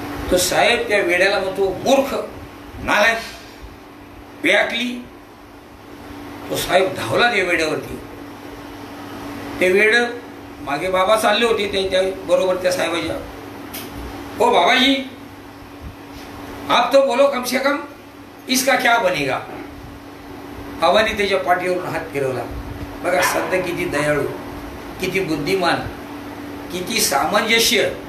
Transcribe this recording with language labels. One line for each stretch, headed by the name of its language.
Marathi: तो साहेब त्या वेड्याला म्हणतो, मूर्ख, नालायक, बेअक्ली. तो साहेब धावला त्या वेड्यावरती. ते वेड मागे बाबा चालले होते त्या बरोबर त्या साहेबाच्या.
Hindi: ओ बाबाजी, आप तो बोलो कम से कम, इसका क्या बनेगा?
Marathi: बाबांनी त्याच्या पाठीवरून हात फिरवला. बघा संत किती दयाळू, किती बुद्धिमान, किती सामंजस्य.